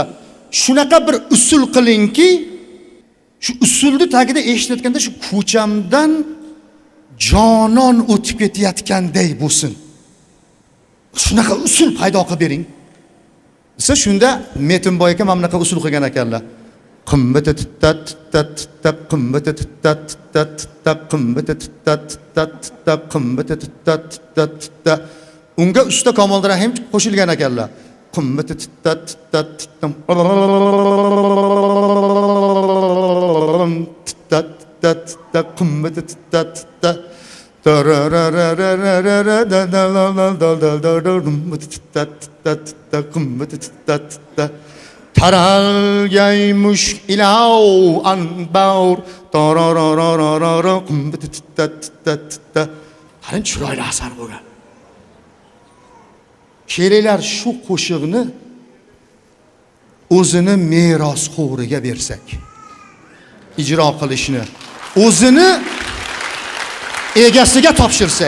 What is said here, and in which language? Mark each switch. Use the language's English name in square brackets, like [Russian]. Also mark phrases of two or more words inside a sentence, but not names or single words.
[Uzbek] Shunaqa bir usul qilingki, shu usulni tagida eshitayotganda shu ko'chamdan jonon o'tib ketayotganday bo'lsin. Shunaqa usul paydo qilib bering. Siz shunda Metinboy aka mana bunaqa usul qilgan ekanlar. Qimmata tat tat tat qimmata tat tat tat qimmata tat tat tat qimmata tat tat tat. Unga usta Kamoliddin Rahim qo'shilgan ekanlar. Qimmata tat tat tat tutta qumma tutta tutta tarararararara da da la la da da da da tutta tutta tutta qumma tutta tutta taralgaymush ilav anbaur tararararara qumma tutta tutta tutta qarang chiroyli asar bo'lgan. Kelinglar shu qo'shiqni o'zini merosxo'riga bersak, ijro qilishni o'zini egasiga topshirsak.